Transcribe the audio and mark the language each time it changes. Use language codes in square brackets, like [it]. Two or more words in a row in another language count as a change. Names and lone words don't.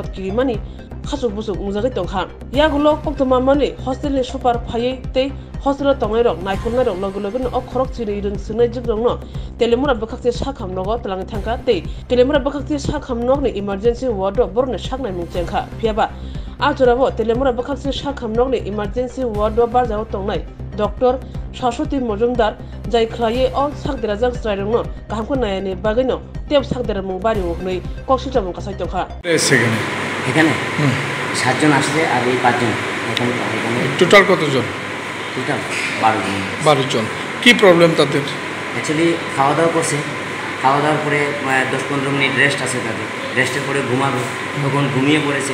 [trp] kirimani khasuk busuk mujagai tongkha yagulo koktoma mani hostel ni super phai tei hostel tongnai rok naikholnai rok logo no khorok chini reng sungai jigrong no telemura bakakse sakham nogo tlang thangka tei telemura bakakse sakham nog ni [en] emergency ward [trp] borne saknai mungchengkha phiaba ajorabo telemura bakakse sakham nog ni [en] emergency ward [trp] barjao tongnai Dr. Shashwati Mojumdar jai khlaye o sakderajak strairong no kahamko nayani bagino teb sakderamung bari hnoi koksitramung kasai tongkha [bn] এখানে 7 জন আসছে আর এই 5 জন এখানে টোটাল কতজন? টোটাল 12 জন। কি প্রবলেম তাদের? অ্যাকচুয়ালি খাওয়া দাওয়া করছে, খাওয়া দাওয়ার পরে 10-15 [en] minute rest [bn] আছে তাদের, রেস্টের পরে ঘুমাবে, তখন ঘুমিয়ে পড়েছে।